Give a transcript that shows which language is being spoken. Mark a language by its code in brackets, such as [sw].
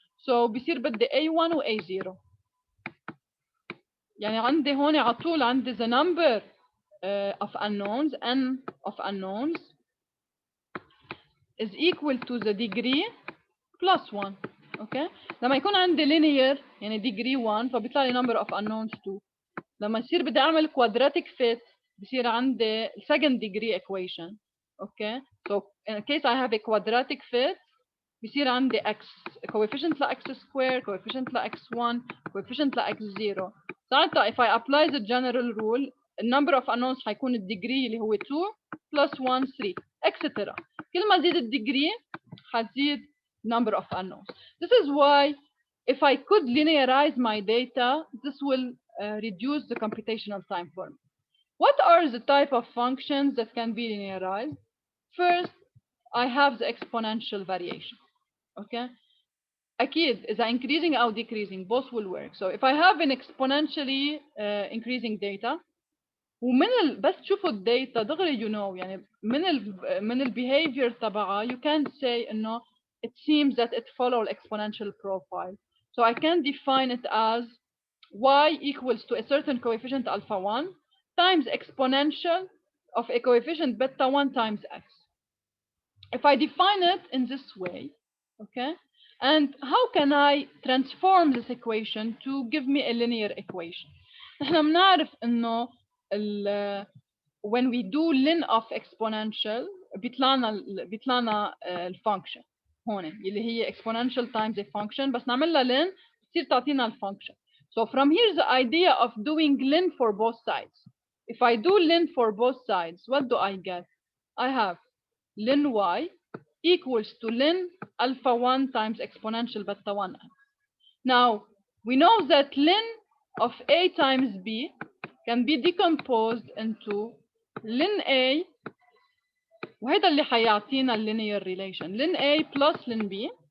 [ar] so بصير بدي a1 و a0. يعني عندي هون على طول عندي [en] the number of unknowns n of unknowns is equal to the degree plus 1. [ar] اوكي لما يكون عندي linear يعني degree 1 فبيطلع لي [en] number of unknowns [ar] 2. لما يصير بدي اعمل [en] quadratic fit [ar] بصير عندي [en] second degree equation. Okay so in case I have a quadratic fit [ar] بصير عندي [en] x coefficient ل x square coefficient ل x1 coefficient ل x0. ساعتها if I apply the general rule النمبر اوف unknowns [ar] حيكون الديجري اللي هو [en] 2 plus 1 3 etc. [ar] كل ما زيد الديجري حتزيد [en] number of unknowns. This is why if I could linearize my data this will reduce the computational time for me. What are the type of functions that can be linearized? First, I have the exponential variation. Okay. [ar] أكيد إذا [en] increasing أو decreasing both will work. So if I have an exponentially increasing data [ar] ومن بس تشوفوا الداتا دغري [en] you know [ar] يعني من ال [en] behavior تبعها you can say إنه it seems that it follows exponential profile. So I can define it as y equals to a certain coefficient alpha 1 times exponential of a coefficient beta 1 times x. If I define it in this way, okay, and how can I transform this equation to give me a linear equation? [ar] نحن بنعرف إنه [en] when we do ln of exponential [ar] بيطلعنا الفانكشن هون اللي هي [en] exponential times a function [ar] بس نعملها ln بتصير تعطينا الفانكشن. [en] So from here the idea of doing ln for both sides. If I do ln for both sides, what do I get? I have ln y equals to ln alpha 1 times exponential beta 1. Now we know that ln of a times b can be decomposed into ln a [ar] وهذا اللي حيعطينا [en] linear relation ln a plus ln b.